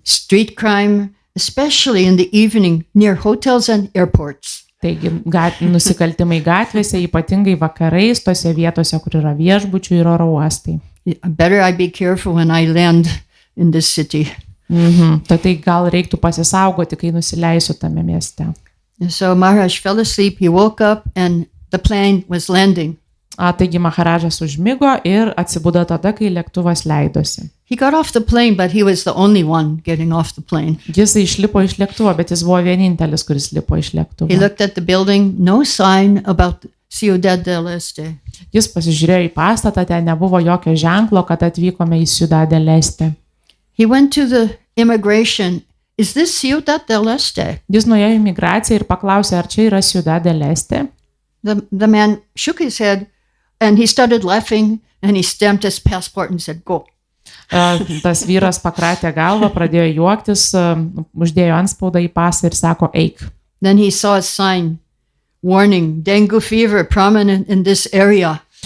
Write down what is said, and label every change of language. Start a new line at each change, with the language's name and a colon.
English: Street crime, especially in the evening near hotels and airports.
Lithuanian: Taigi nusikaltimai gatvėse, ypatingai vakarais, tose vietose, kur yra viešbučių ir oro uostai.
English: Better I be careful when I land in this city.
Lithuanian: Tai gal reiktų pasisaugoti, kai nusileisiu tame mieste.
English: So Maharaj fell asleep, he woke up and the plane was landing.
Lithuanian: Taigi Maharadžas užmigo ir atsibudo tada, kai lėktuvas leidosi.
English: He got off the plane, but he was the only one getting off the plane.
Lithuanian: Jis išlipo iš lėktuvo, bet jis buvo vienintelis, kuris lipo iš lėktuvo.
English: He looked at the building, no sign about Ciudad del Este.
Lithuanian: Jis pasižiūrėjo į pastatą, ten nebuvo jokio ženklo, kad atvykome į Ciudad del Este.
English: He went to the immigration. Is this Ciudad del Este?
Lithuanian: Jis nuėjo į migraciją ir paklausė, ar čia yra Ciudad del Este.
English: The man shook his head and he started laughing and he stamped his passport and said, go.
Lithuanian: Tas vyras pakratė galvą, pradėjo juoktis, uždėjo antspaudą į pasą ir sako, eik.
English: Then he saw a sign, warning, dengue fever prominent in this area.